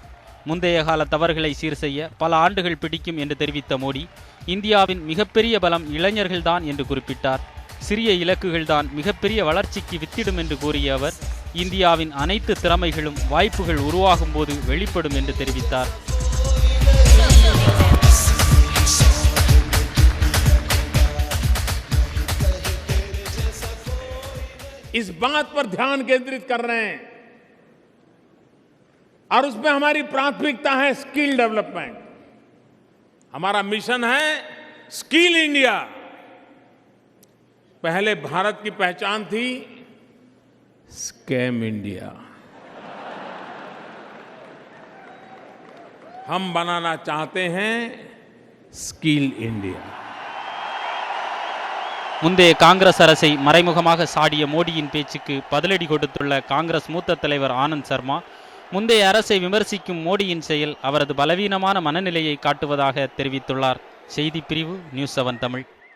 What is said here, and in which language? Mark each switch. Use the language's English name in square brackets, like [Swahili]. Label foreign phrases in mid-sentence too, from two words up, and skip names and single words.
[Tamil] முந்தைய கால தவறுகளை சீர் செய்ய பல ஆண்டுகள் பிடிக்கும் என்று தெரிவித்த மோடி, இந்தியாவின் மிகப்பெரிய பலம் இளைஞர்கள்தான் என்று குறிப்பிட்டார். சிறிய இலக்குகள்தான் மிகப்பெரிய வளர்ச்சிக்கு வித்திடும் என்று கூறிய அவர், இந்தியாவின் அனைத்து திறமைகளும் வாய்ப்புகள் உருவாகும் போது வெளிப்படும் என்று தெரிவித்தார். [Hindi] इस बात पर ध्यान केंद्रित कर रहे हैं और उसमें हमारी प्राथमिकता है [English] skill development. [Hindi] हमारा मिशन है स्किल इंडिया. पहले भारत की पहचान थी स्कैम इंडिया. हम बनाना चाहते हैं स्किल इंडिया. [Tamil] முந்தைய காங்கிரஸ் அரசை மறைமுகமாக சாடிய மோடியின் பேச்சுக்கு பதிலடி கொடுத்துள்ள காங்கிரஸ் மூத்த தலைவர் ஆனந்த் சர்மா, முந்தைய அரசை விமர்சிக்கும் மோடியின் செயல் அவரது பலவீனமான மனநிலையை காட்டுவதாக தெரிவித்துள்ளார். செய்திப் பிரிவு, நியூஸ் 7 தமிழ்.